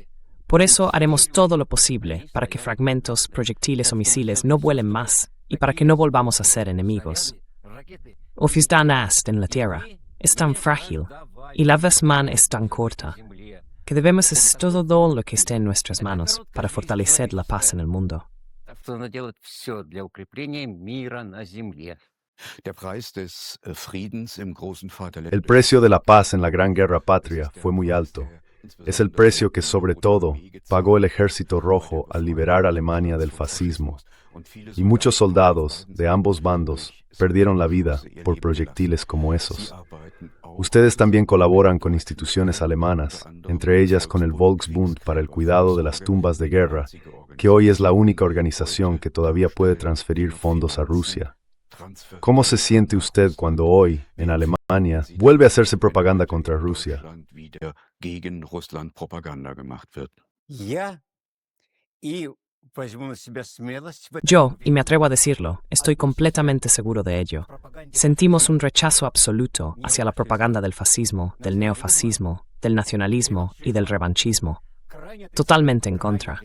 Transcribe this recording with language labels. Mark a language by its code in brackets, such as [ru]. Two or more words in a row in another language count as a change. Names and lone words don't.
[es] Por eso haremos todo lo posible para que fragmentos, proyectiles o misiles no vuelen más y para que no volvamos a ser enemigos. Oficdan Ast en la tierra es tan frágil y la Vesman es tan corta que debemos hacer todo lo que esté en nuestras manos para fortalecer la paz en el mundo. [de] Der Preis des Friedens im großen Vaterland. [es] El precio de la paz en la Gran Guerra Patria fue muy alto. Es el precio que, sobre todo, pagó el Ejército Rojo al liberar a Alemania del fascismo. Y muchos soldados de ambos bandos perdieron la vida por proyectiles como esos. Ustedes también colaboran con instituciones alemanas, entre ellas con el Volksbund para el cuidado de las tumbas de guerra, que hoy es la única organización que todavía puede transferir fondos a Rusia. ¿Cómo se siente usted cuando hoy, en Alemania, vuelve a hacerse propaganda contra Rusia? [de] Gegen Russland Propaganda gemacht wird. [es] Yo, y me atrevo a decirlo, estoy completamente seguro de ello. Sentimos un rechazo absoluto hacia la propaganda del fascismo, del neofascismo, del nacionalismo y del revanchismo. Totalmente en contra.